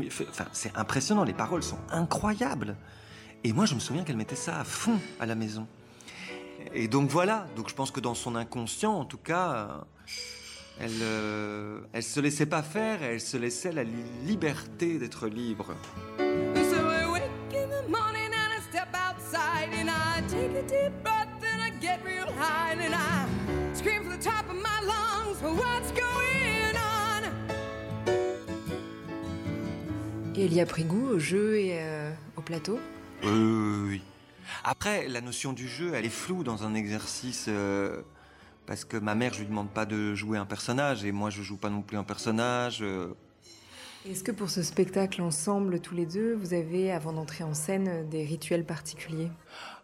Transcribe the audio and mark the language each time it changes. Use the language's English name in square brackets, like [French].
[French] Enfin, c'est impressionnant, les paroles sont incroyables. Et moi, je me souviens qu'elle mettait ça à fond à la maison. Et donc voilà, donc je pense que dans son inconscient, en tout cas, elle se laissait pas faire, elle se laissait la liberté d'être libre. [English] Take a deep breath and I get real high and I scream from the top of my lungs, what's going on? [French] Et elle y a pris goût au jeu et au plateau? Oui. Après, la notion du jeu, elle est floue dans un exercice parce que ma mère, je lui demande pas de jouer un personnage et moi, je joue pas non plus un personnage. Est-ce que pour ce spectacle ensemble, tous les deux, vous avez, avant d'entrer en scène, des rituels particuliers ?